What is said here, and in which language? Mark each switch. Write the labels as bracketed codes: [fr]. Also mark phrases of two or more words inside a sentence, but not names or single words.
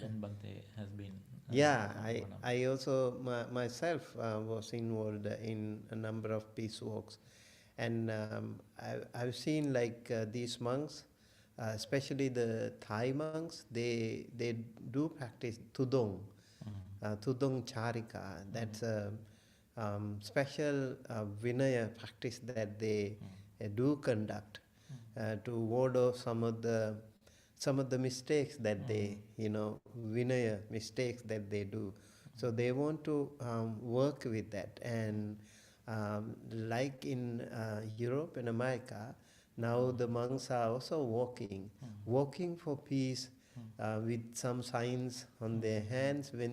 [en] And Bhante has been. Yeah, I also myself was involved in a number of peace walks, and I've seen like these monks, especially the Thai monks, they do practice [th] tudong, tudong charika. [en] That's a special Vinaya practice that they do conduct to ward off some of the mistakes that they, Vinaya mistakes that they do. So they want to work with that. And like in Europe and America, now the monks are also walking for peace with some signs on their hands.